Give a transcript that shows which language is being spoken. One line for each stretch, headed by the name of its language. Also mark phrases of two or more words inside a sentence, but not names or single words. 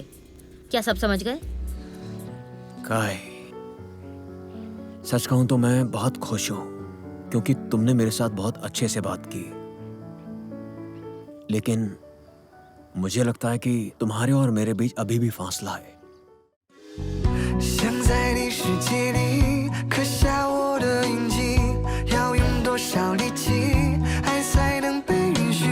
Hindi: क्या सब समझ गए? काय, सच कहूं तो मैं बहुत खुश हूं क्योंकि तुमने मेरे साथ बहुत अच्छे से बात की। लेकिन मुझे लगता है कि तुम्हारे और मेरे बीच अभी भी फासला है।
Chinese: 想在你世界里刻下我的印记，要用多少力气，爱才能被允许？